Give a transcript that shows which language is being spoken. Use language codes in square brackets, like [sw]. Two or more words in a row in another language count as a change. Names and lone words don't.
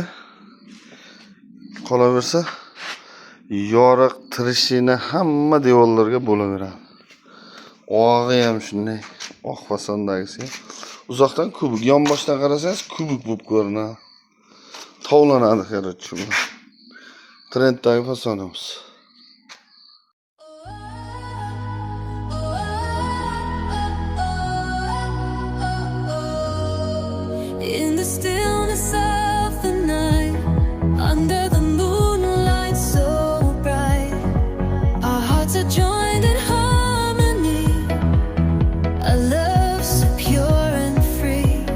[uz] Qolaversa, yoriq tirishini hamma devorlarga bo'laveradi. Og'i ham shunday, oq fasondagisi. Uzoqdan kubik, yonboshdan qarasangiz kubik bo'lib ko'rinadi. Tovlanadi qarorchi. Trenddagi fasonimiz. [en] In the stillness of the night, under the moonlight so bright, our hearts are joined in harmony, a love so pure and free.